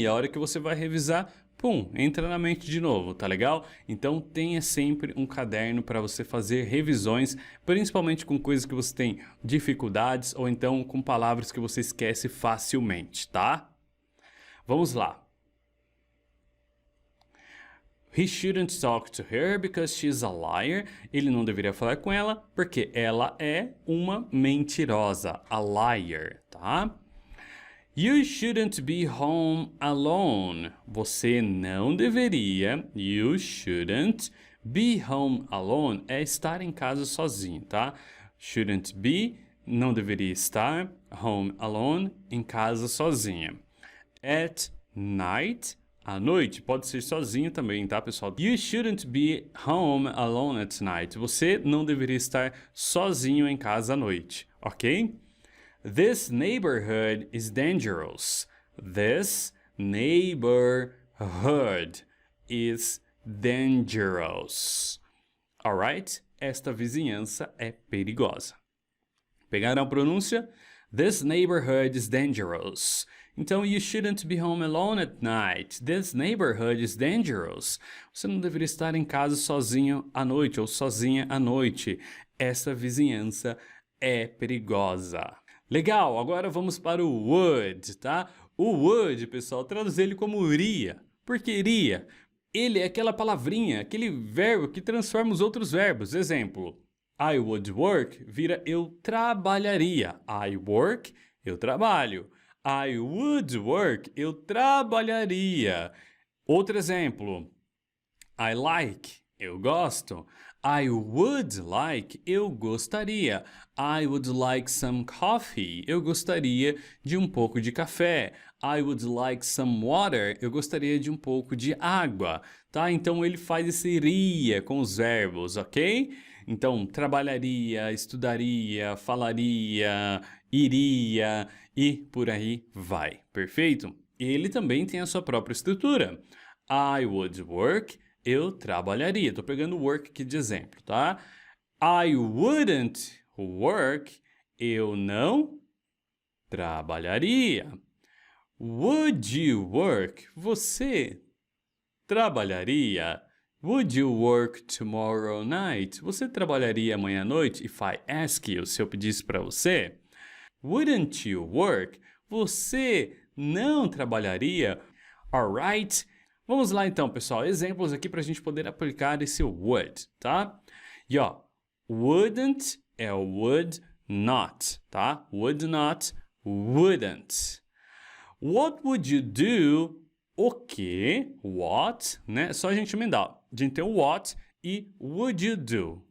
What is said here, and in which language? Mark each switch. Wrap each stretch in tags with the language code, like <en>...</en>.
<pt>E a hora que você vai revisar, pum, entra na mente de novo, tá legal? Então tenha sempre um caderno para você fazer revisões, principalmente com coisas que você tem dificuldades ou então com palavras que você esquece facilmente, tá? Vamos lá.</pt> <en>He shouldn't talk to her because she's a liar.</en> <pt>Ele não deveria falar com ela porque ela é uma mentirosa,</pt> <en>a liar,</en> <pt>tá?</pt> <en>You shouldn't be home alone.</en> <pt>Você não deveria,</pt> <en>you shouldn't be home alone,</en> <pt>é estar em casa sozinho, tá?</pt> <en>Shouldn't be,</en> <pt>não deveria estar</pt> <en>home alone,</en> <pt>em casa sozinha.</pt> <en>At night,</en> <pt>à noite, pode ser sozinho também, tá, pessoal?</pt> <en>You shouldn't be home alone at night.</en> <pt>Você não deveria estar sozinho em casa à noite, ok?</pt> <en>This neighborhood is dangerous. This neighborhood is dangerous. Alright?</en> <pt>Esta vizinhança é perigosa. Pegaram a pronúncia?</pt> <en>This neighborhood is dangerous.</en> <pt>Então,</pt> <en>you shouldn't be home alone at night. This neighborhood is dangerous.</en> <pt>Você não deveria estar em casa sozinho à noite ou sozinha à noite. Essa vizinhança é perigosa. Legal, agora vamos para o would, tá? O would, pessoal, traduz ele como iria. Por que iria? Ele é aquela palavrinha, aquele verbo que transforma os outros verbos. Exemplo,</pt> <en>I would work</en> <pt>vira eu trabalharia.</pt> <en>I work,</en> <pt>eu trabalho.</pt> <en>I would work,</en> <pt>eu trabalharia. Outro exemplo,</pt> <en>I like,</en> <pt>eu gosto.</pt> <en>I would like,</en> <pt>eu gostaria.</pt> <en>I would like some coffee,</en> <pt>eu gostaria de um pouco de café.</pt> <en>I would like some water,</en> <pt>eu gostaria de um pouco de água, tá? Então ele faz esse iria com os verbos, ok? Então, trabalharia, estudaria, falaria, iria e por aí vai, perfeito? Ele também tem a sua própria estrutura.</pt> <en>I would work,</en> <pt>eu trabalharia. Tô pegando work aqui de exemplo, tá?</pt> <en>I wouldn't work,</en> <pt>eu não trabalharia.</pt> <en>Would you work?</en> <pt>Você trabalharia?</pt> <en>Would you work tomorrow night?</en> <pt>Você trabalharia amanhã à noite?</pt> <en>If I ask you,</en> <pt>se eu pedisse para você.</pt> <en>Wouldn't you work?</en> <pt>Você não trabalharia?</pt> <en>Alright?</en> <pt>Vamos lá então, pessoal. Exemplos aqui para a gente poder aplicar esse would, tá? E ó, wouldn't é o would not, tá?</pt> <en>Would not, wouldn't. What would you do?</en> <pt>O que? What, né? Só a gente emendar. A gente tem o what e</pt> <en>would you do?</en>